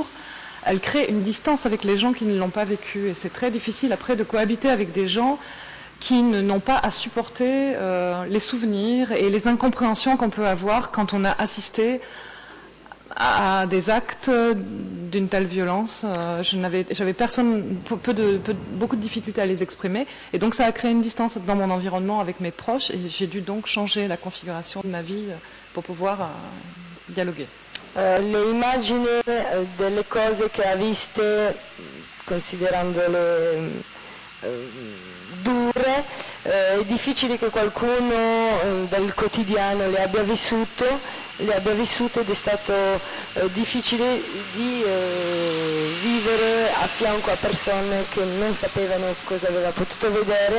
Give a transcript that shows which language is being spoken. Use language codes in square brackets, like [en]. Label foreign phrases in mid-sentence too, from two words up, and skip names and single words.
[fr] Elles créent une distance avec les gens qui ne l'ont pas vécu et c'est très difficile après de cohabiter avec des gens qui n'ont pas à supporter les souvenirs et les incompréhensions qu'on peut avoir quand on a assisté à des actes d'une telle violence. J'avais beaucoup de difficultés à les exprimer, et donc ça a créé une distance dans mon environnement avec mes proches, et j'ai dû donc changer la configuration de ma vie pour pouvoir dialoguer. [it] Le immagini delle cose che ha viste, considerandole dure, è difficile che qualcuno dal quotidiano le abbia vissute, ed è stato difficile di vivere a fianco a persone che non sapevano cosa aveva potuto vedere.